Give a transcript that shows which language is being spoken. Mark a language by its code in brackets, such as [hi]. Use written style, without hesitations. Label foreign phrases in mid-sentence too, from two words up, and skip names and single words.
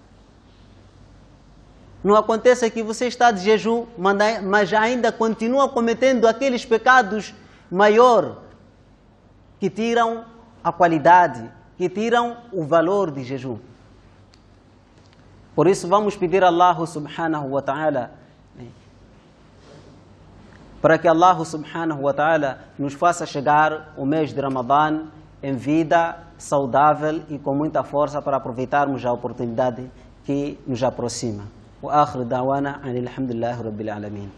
[pt] Não aconteça que você está de jejum, mas ainda continua cometendo aqueles pecados maiores que tiram a qualidade, que tiram o valor de jejum. Por isso vamos pedir a Allah [ar] سبحانه وتعالى [pt] para que Allah [ar] سبحانه وتعالى [pt] nos faça chegar o mês de Ramadã em vida, saudável e com muita força para aproveitarmos a oportunidade que nos aproxima. [ar] وآخر دعوانا أن الحمد لله رب العالمين.